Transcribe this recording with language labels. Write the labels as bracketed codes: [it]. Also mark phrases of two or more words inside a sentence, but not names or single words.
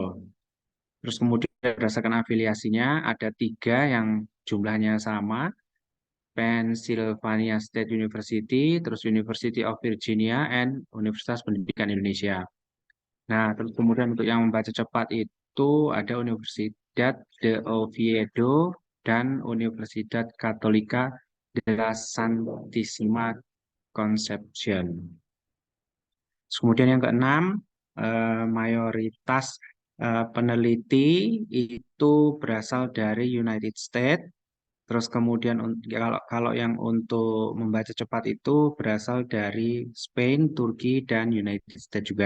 [id] Terus kemudian berdasarkan afiliasinya ada 3 yang jumlahnya sama, Pennsylvania State University, terus University of Virginia, and Universitas Pendidikan Indonesia. Nah, terus kemudian untuk yang membaca cepat itu ada Universidad de Oviedo dan Universidad Católica de la Santísima Concepción. Terus kemudian yang keenam, mayoritas peneliti itu berasal dari United States. Terus kemudian kalau yang untuk membaca cepat itu berasal dari Spain, Turki, dan United States juga.